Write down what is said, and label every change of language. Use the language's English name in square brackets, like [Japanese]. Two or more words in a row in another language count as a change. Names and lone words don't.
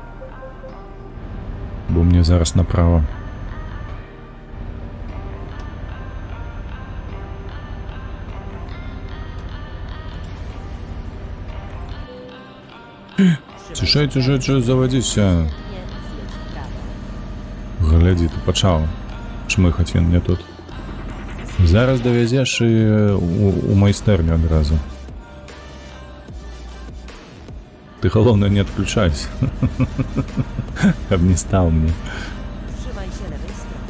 [Belarusian] Бо мне зараз направо. Цішай, завадзіся. [Polish] Nie, zjedź w prawo. [Belarusian] Глядзі, ты пачаў чмыхаць ён мне тут. Зараз давязеш і у майстэрню адразу. Ты, галоўнае, не адключайся. Каб не стаў мне. [Polish] Trzymaj się lewej strony.